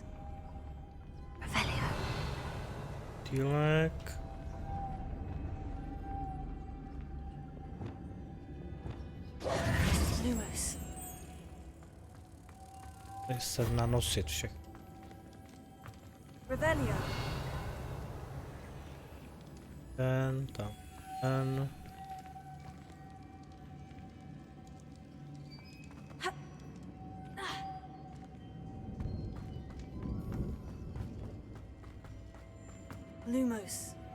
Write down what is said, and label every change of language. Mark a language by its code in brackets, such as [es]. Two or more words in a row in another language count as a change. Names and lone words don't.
[cs] Revelio. Motýlek. Lumos. Tady se nanosit všechno. Revelio. Ten, tam, ten. Lumos.